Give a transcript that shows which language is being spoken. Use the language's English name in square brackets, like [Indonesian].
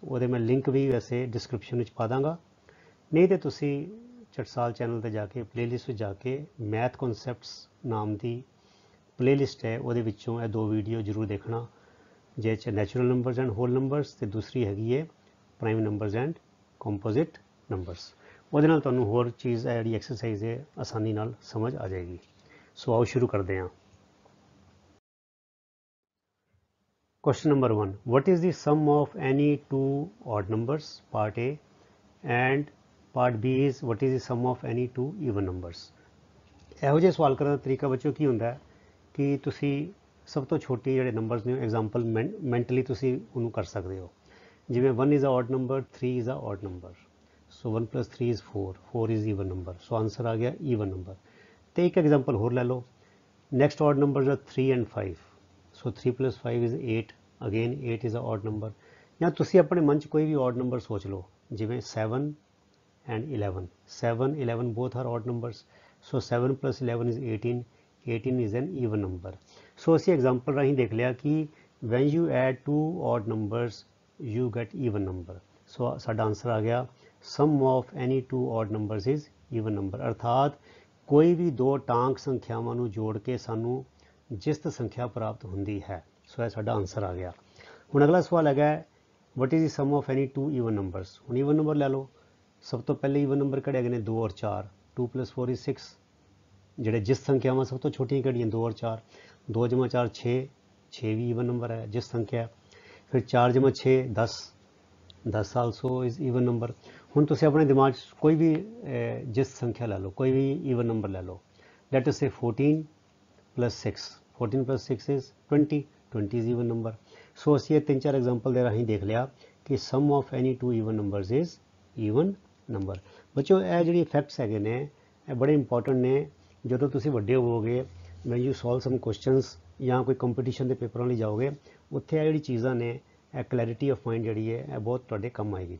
[Punjabi] ਉਹਦੇ ਮੈਂ ਲਿੰਕ ਵੀ ਵੈਸੇ ਡਿਸਕ੍ਰਿਪਸ਼ਨ ਵਿੱਚ ਪਾ ਦਾਂਗਾ, ਨਹੀਂ ਤਾਂ ਤੁਸੀਂ ਚਟਸਾਲ ਚੈਨਲ 'ਤੇ ਜਾ ਕੇ ਪਲੇਲਿਸਟ ਵਿੱਚ ਜਾ ਕੇ ਮੈਥ ਕਨਸੈਪਟਸ ਨਾਮ ਦੀ ਪਲੇਲਿਸਟ ਹੈ, ਉਹਦੇ ਵਿੱਚੋਂ ਇਹ ਦੋ ਵੀਡੀਓ ਜ਼ਰੂਰ ਦੇਖਣਾ, ਜਿਹਦੇ 'ਚ natural numbers and hole numbers ਅਤੇ ਦੂਸਰੀ ਹੈਗੀ ਹੈ prime numbers and composite numbers. ਉਹਦੇ ਨਾਲ ਤੁਹਾਨੂੰ ਹੋਰ ਚੀਜ਼ ਹੈ ਜਿਹੜੀ ਐਕਸਰਸਾਈਜ਼ ਹੈ ਆਸਾਨੀ ਨਾਲ ਸਮਝ ਆ ਜਾਏਗੀ। ਸੋ ਆਓ ਸ਼ੁਰੂ ਕਰਦੇ ਹਾਂ। [English] Question number 1, what is the sum of any two odd numbers? Part A. And part B is what is the sum of any two even numbers? [Punjabi] ਇਹੋ ਜਿਹੇ ਸਵਾਲ ਕਰਨ ਦਾ ਤਰੀਕਾ ਬੱਚਿਓ ਕੀ ਹੁੰਦਾ ਹੈ ਕਿ ਤੁਸੀਂ ਸਭ ਤੋਂ ਛੋਟੀ ਜਿਹੜੇ ਨੰਬਰਸ ਨੇ ਐਗਜ਼ਾਮਪਲ ਮੈਂਟਲੀ ਤੁਸੀਂ ਉਹਨੂੰ ਕਰ ਸਕਦੇ ਹੋ। [English] ਜਿਵੇਂ 1 is a odd number, 3 is a odd number, so 1 plus 3 is 4, 4 is even number, so [Punjabi] answer ਆ ਗਿਆ [English] even number। [Punjabi] ਤੇ ਇੱਕ ਐਗਜ਼ਾਮਪਲ ਹੋਰ ਲੈ ਲਓ, [English] Next odd numbers are 3 and 5, so 3 plus 5 is 8, again 8 is a odd number। [Punjabi] ਜਾਂ ਤੁਸੀਂ ਆਪਣੇ ਮਨ 'ਚ ਕੋਈ ਵੀ odd number ਸੋਚ ਲਓ, [English] ਜਿਵੇਂ 7 and 11, 7 11 both are odd numbers, so 7 plus 11 is 18, 18 is an even number। so [Punjabi] ਅਸੀਂ ਐਗਜ਼ਾਮਪਲ ਰਾਹੀਂ ਦੇਖ ਲਿਆ ਕਿ [English] when you add two odd numbers you get even number। [Punjabi] so ਸਾਡਾ ਆਨਸਰ ਆ ਗਿਆ [English] sum of any two odd numbers is even number, [Punjabi] ਅਰਥਾਤ ਕੋਈ ਵੀ ਦੋ ਟਾਂਕ ਸੰਖਿਆਵਾਂ ਨੂੰ ਜੋੜ ਕੇ ਸਾਨੂੰ ਜਿਸਤ ਸੰਖਿਆ ਪ੍ਰਾਪਤ ਹੁੰਦੀ ਹੈ। ਸੋ ਇਹ ਸਾਡਾ ਆਨਸਰ ਆ ਗਿਆ। ਹੁਣ ਅਗਲਾ ਸਵਾਲ ਹੈਗਾ [English] what is the sum of any two even numbers? [Punjabi] ਹੁਣ even number ਲੈ ਲਓ। ਸਭ ਤੋਂ ਪਹਿਲੇ even number ਕਿਹੜੇ ਹੈਗੇ ਨੇ 2 ਔਰ 4, [English] 2 plus 4 is 6। [Punjabi] ਜਿਹੜੇ ਜਿਸ ਸੰਖਿਆਵਾਂ ਸਭ ਤੋਂ ਛੋਟੀਆਂ ਕਿਹੜੀਆਂ 2 ਔਰ 4, 2 ਜਮਾ 4 6, 6 ਵੀ even number ਹੈ ਜਿਸ ਸੰਖਿਆ। ਫਿਰ 4 ਜਮਾ 6 10, [English] 10 also is even number। [Punjabi] ਹੁਣ ਤੁਸੀਂ ਆਪਣੇ ਦਿਮਾਗ 'ਚ ਕੋਈ ਵੀ ਜਿਸ ਸੰਖਿਆ ਲੈ ਲਓ, ਕੋਈ ਵੀ even number ਲੈ ਲਓ। [English] let us say 14 plus 6, 14 plus 6 is 20, 20 is even number। [Punjabi] ਸੋ ਅਸੀਂ ਇਹ 3-4 ਐਗਜ਼ਾਮਪਲ ਦੇ ਰਾਹੀਂ ਦੇਖ ਲਿਆ ਕਿ [English] Sum of any two even numbers is even number. [Punjabi] ਬੱਚੋ ਇਹ ਜਿਹੜੀ ਫੈਕਟਸ ਹੈਗੇ ਨੇ ਇਹ ਬੜੇ ਇੰਪੋਰਟੈਂਟ ਨੇ। ਜਦੋਂ ਤੁਸੀਂ ਵੱਡੇ ਹੋਵੋਗੇ, [English] when you solve some questions [Punjabi] ਜਾਂ ਕੋਈ ਕੰਪੀਟੀਸ਼ਨ ਦੇ ਪੇਪਰਾਂ ਲਈ ਜਾਓਗੇ, ਉੱਥੇ ਇਹ ਜਿਹੜੀ ਚੀਜ਼ਾਂ ਨੇ ਇਹ ਕਲੈਰਿਟੀ ਆਫ ਮਾਈਂਡ ਜਿਹੜੀ ਹੈ ਇਹ ਬਹੁਤ ਤੁਹਾਡੇ ਕੰਮ ਆਏਗੀ।